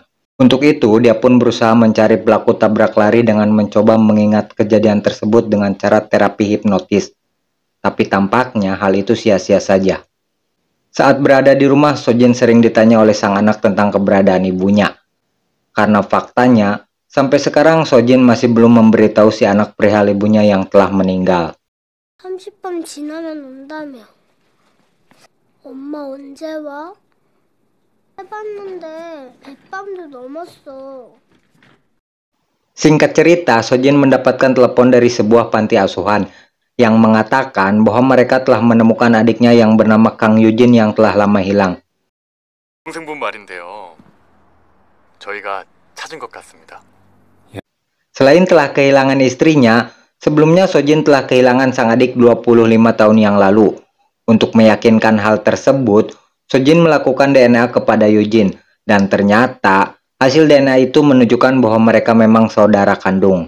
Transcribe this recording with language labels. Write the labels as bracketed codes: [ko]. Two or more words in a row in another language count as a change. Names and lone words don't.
[id] Untuk itu, dia pun berusaha mencari pelaku tabrak lari dengan mencoba mengingat kejadian tersebut dengan cara terapi hipnotis. Tapi tampaknya hal itu sia-sia saja. Saat berada di rumah, So Jin sering ditanya oleh sang anak tentang keberadaan ibunya. Karena faktanya, sampai sekarang So Jin masih belum memberitahu si anak perihal ibunya yang telah meninggal. [ko] 30번 지나면 온다며. 엄마 언제 와? 해봤는데 100밤도 넘었어. [id] Singkat cerita, So Jin mendapatkan telepon dari sebuah panti asuhan yang mengatakan bahwa mereka telah menemukan adiknya yang bernama Kang Yujin yang telah lama hilang. [ko] 동생분 말인데요. 저희가 찾은 것 같습니다. [id] Selain telah kehilangan istrinya, sebelumnya So Jin telah kehilangan sang adik 25 tahun yang lalu. Untuk meyakinkan hal tersebut, So Jin melakukan DNA kepada Yujin, dan ternyata hasil DNA itu menunjukkan bahwa mereka memang saudara kandung.